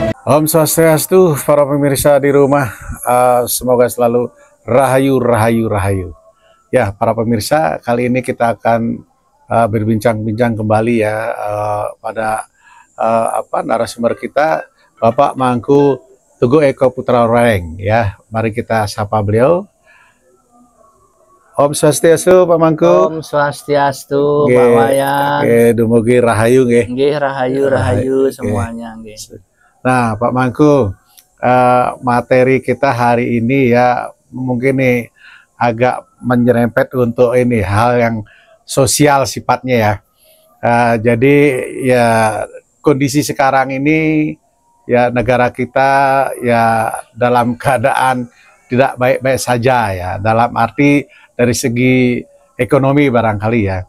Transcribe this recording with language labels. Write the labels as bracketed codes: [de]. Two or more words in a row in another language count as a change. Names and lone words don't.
[id] Om Swastiastu, para pemirsa di rumah, semoga selalu rahayu, rahayu, rahayu. Ya, para pemirsa, kali ini kita akan berbincang-bincang kembali ya pada narasumber kita, Bapak Mangku Teguh Eko Putra Reng. Ya, mari kita sapa beliau. Om Swastiastu, Pak Mangku. Om Swastiastu, Pak Wayan. [ban] Dumugi rahayu nggih. [id] Nggih, rahayu semuanya nggih. Nah, Pak Mangku, materi kita hari ini ya mungkin nih agak menyerempet untuk ini hal yang sosial sifatnya ya. Jadi ya kondisi sekarang ini ya negara kita ya dalam keadaan tidak baik-baik saja ya, dalam arti dari segi ekonomi barangkali ya.